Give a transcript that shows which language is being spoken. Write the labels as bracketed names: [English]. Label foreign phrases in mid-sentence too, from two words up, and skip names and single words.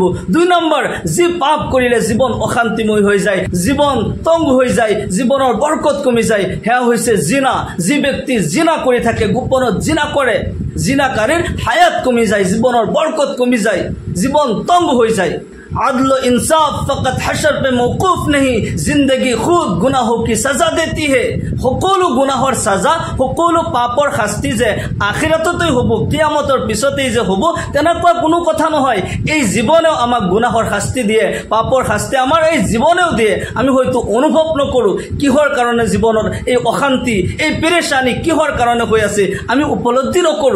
[Assamese] 2 নম্বৰ, যি পাপ কৰিলে জীৱন অশান্তিময় হৈ যায়, জীৱন তংগ হৈ যায়, জীৱনৰ বৰকত কমি যায়, সেয়া হৈছে জিনা। যি ব্যক্তি জিনা কৰি থাকে, গোপনত জিনা কৰে, জিনাকাৰীৰ হায়াত কমি যায়, জীৱনৰ বৰকত কমি যায়, জীৱন তংগ হৈ যায়। [Urdu] عادل انصاف فقط حشر پہ موقوف نہیں، زندگی خود گناہوں کی سزا دیتی ہے. [Assamese] সকলো গুনাহৰ সাজা, সকলো পাপৰ শাস্তি যে আখিৰাততেই হ'ব, কিয়ামতৰ পিছতেই যে হ'ব, তেনেকুৱা কোনো কথা নহয়। এই জীৱনেও আমাক গুনাহৰ শাস্তি দিয়ে, পাপৰ শাস্তি আমাৰ এই জীৱনেও দিয়ে। আমি হয়তো অনুভৱ নকৰোঁ কিহৰ কাৰণে জীৱনৰ এই অশান্তি, এই পেৰেচানি কিহৰ কাৰণে হৈ আছে, আমি উপলব্ধি নকৰোঁ।